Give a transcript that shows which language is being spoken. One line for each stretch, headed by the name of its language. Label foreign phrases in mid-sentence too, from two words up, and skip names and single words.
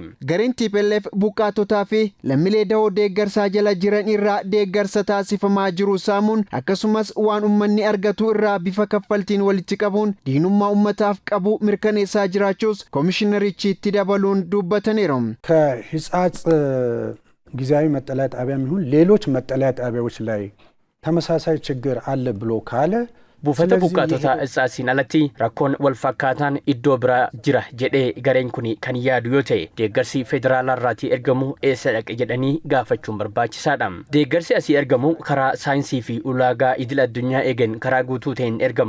Oromo: Gareen TPLF buqqaatotaa fi lammiilee dahoo deeggarsaa jala jiran irraa deeggarsa taasifamaa jiru saamuun akkasumas waan ummanni argatu irraa bifa kaffaltiin walitti qabuun diinummaa ummataaf qabu mirkaneessaa jiraachuus koomishinarichi itti dabaluun dubbataniiru.
Amharic: ከህጻጽ ጊዜያዊ መጠለያ ጣቢያም ይሁን ሌሎች መጠለያ ጣቢያዎች ላይ ተመሳሳይ ችግር አለ ብሎ ካለ
Oromo: buufata buqqaatotaa isaasiin alatti rakkoon wal fakkaataan iddoo biraa jira jedhee gareen kun kan yaadu yoo ta'e deeggarsi federaalaarraatii ergamu eessa dhaqe jedhanii gaafachuun barbaachisaadha. Deeggarsi asii ergamu karaa saayinsii fi ulaagaa idil addunyaa eegen karaa guutuu ta'een ergama.